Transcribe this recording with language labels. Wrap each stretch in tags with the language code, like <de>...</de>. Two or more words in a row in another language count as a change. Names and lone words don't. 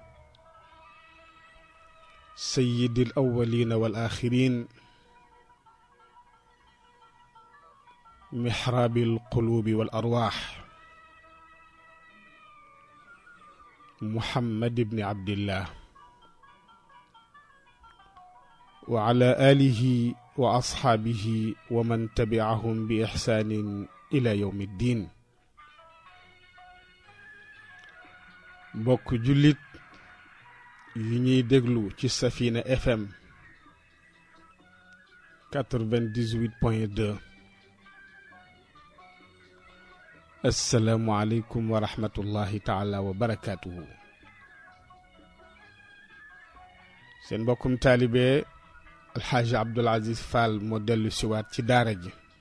<ar>سيد الأولين والآخرين محراب القلوب والأرواح محمد بن عبد الله وعلى آله وأصحابه ومن تبعهم بإحسان إلى يوم الدين</ar> <wo>mbokk jullit yu ñuy déglu ci Safina FM 98.2</wo> <ar>السلام عليكم ورحمة الله تعالى وبركاته</ar> <wo>seen mbokkum taalibe alxaaji Abdul Aziz Fall moo dellu siwaat ci daara ji</wo>